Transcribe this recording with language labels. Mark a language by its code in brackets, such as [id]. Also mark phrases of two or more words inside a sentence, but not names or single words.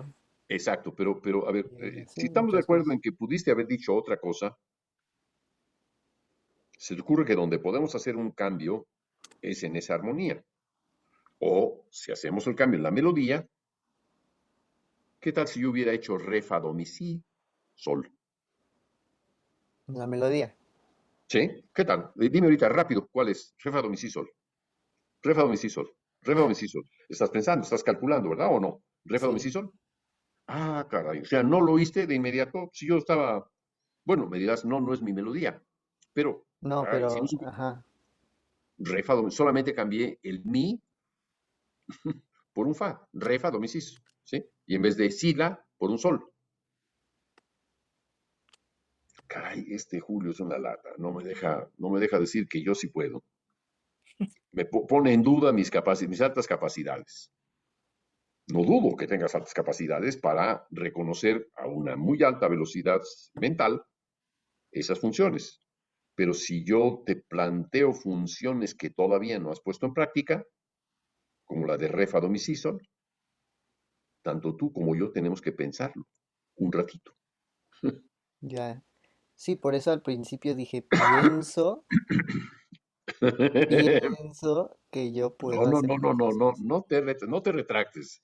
[es] exacto, pero a ver, y así si estamos de muchas acuerdo cosas. en que pudiste haber dicho otra cosa, se te ocurre que donde podemos hacer un cambio es en esa armonía. O si hacemos el cambio en la melodía, ¿qué tal si yo hubiera hecho re, fa, do, mi, si, sol? La melodía. ¿Sí? ¿Qué tal? Dime ahorita rápido, ¿cuál es? Re, fa, do, mi, si, sol. Re, fa, do, mi, si, sol. Re, fa, do, mi, si, sol. Estás pensando, estás calculando, ¿verdad? ¿O no? Re, fa, do, mi, si, Sí. sol. Ah, caray. O sea, no lo oíste de inmediato. Si yo estaba, bueno, me dirás, no, no es mi melodía. Pero, No, caray, si no pero, supe, ajá. re, fa, do, solamente cambié el mi por un fa. Re, fa, do, mi, si, ¿sí? Y en vez de si, la, por un sol. Caray, este Julio es una lata. No me deja decir que yo sí puedo. Me pone en duda mis altas capacidades. No dudo que tengas altas capacidades para reconocer a una muy alta velocidad mental esas funciones. Pero si yo te planteo funciones que todavía no has puesto en práctica, como la de re, fa, do, mi, si, sol, tanto tú como yo tenemos que pensarlo un ratito. Ya. Sí, por eso al principio dije, pienso que yo No, puedo no, hacer no, no, no, esas no, cosas. no te retractes.